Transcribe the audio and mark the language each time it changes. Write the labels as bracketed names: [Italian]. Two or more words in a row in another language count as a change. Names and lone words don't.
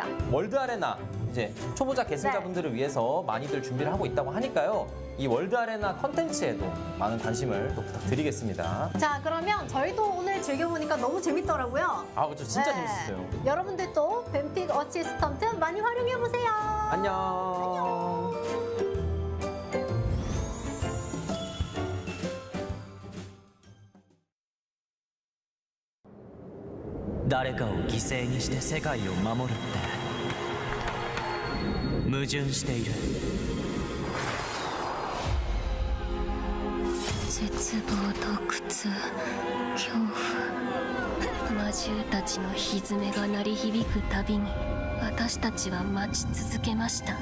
[Korean] 월드 아레나 이제 초보자 계승자분들을 위해서 많이들 준비를 하고 있다고 하니까요. 이 월드 아레나 컨텐츠에도 많은 관심을 또 부탁드리겠습니다. 자, 그러면 저희도 오늘 즐겨보니까 너무 재밌더라고요. 아, 그렇죠. 진짜 네. 재밌었어요. 여러분들도 뱀픽 어시스턴트 많이 활용해보세요. 안녕. [Japanese] 誰かを犠牲にして世界を守るって矛盾している。絶望と苦痛、恐怖、魔獣たちの蹄が鳴り響くたびに私たちは待ち続けました。